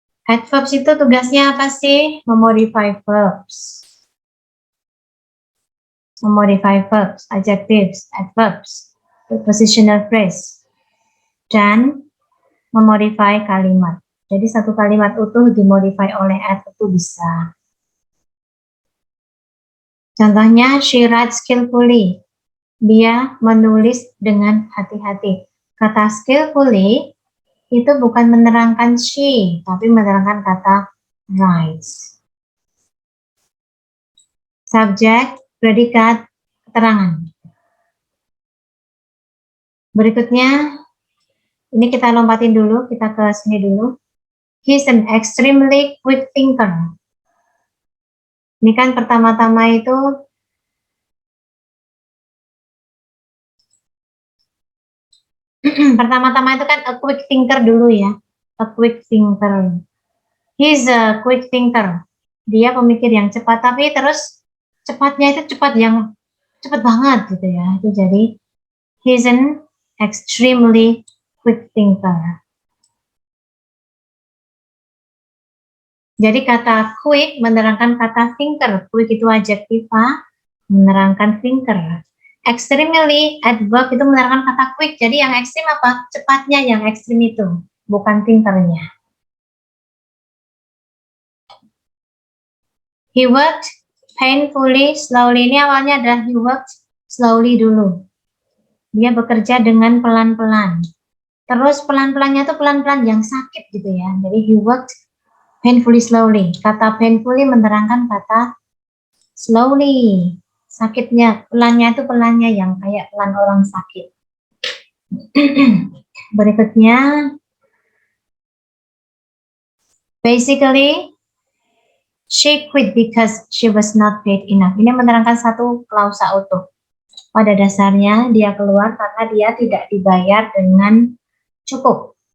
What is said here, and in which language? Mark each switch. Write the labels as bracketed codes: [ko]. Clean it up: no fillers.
[id] Adverbs itu tugasnya apa sih? Memodify verbs. Memodify verbs, adjectives, adverbs, prepositional phrase, dan memodify kalimat. Jadi satu kalimat utuh dimodify oleh adverb itu bisa. Contohnya, [en] she writes skillfully. [id] Dia menulis dengan hati-hati. Kata skillfully itu bukan menerangkan she, tapi menerangkan kata writes. Subjek, predikat, keterangan. Berikutnya, ini kita lompatin dulu, kita ke sini dulu. [en] He's an extremely quick thinker. [id] Ini kan pertama-tama itu pertama-tama itu kan [en] a quick thinker [id] dulu ya. [en] A quick thinker. He's a quick thinker. [id] Dia pemikir yang cepat, tapi terus cepatnya itu cepat yang cepat banget gitu ya. Itu jadi [en] he's an extremely quick thinker. [id] Jadi kata quick menerangkan kata thinker. Quick itu adjektiva, menerangkan thinker. Extremely, adverb itu menerangkan kata quick. Jadi yang ekstrim apa? Cepatnya yang ekstrim itu, bukan thinkernya. [en] He worked painfully, slowly. [id] Ini awalnya adalah [en] he worked slowly [id] dulu. Dia bekerja dengan pelan-pelan. Terus pelan-pelannya itu pelan-pelan yang sakit gitu ya. Jadi [en] he worked painfully slowly. [id] Kata painfully menerangkan kata slowly. Sakitnya, pelannya itu pelannya yang kayak pelan orang sakit. Berikutnya, [en] basically, she quit because she was not paid enough. [id] Ini menerangkan satu klausa utuh. Pada dasarnya, dia keluar karena dia tidak dibayar dengan cukup.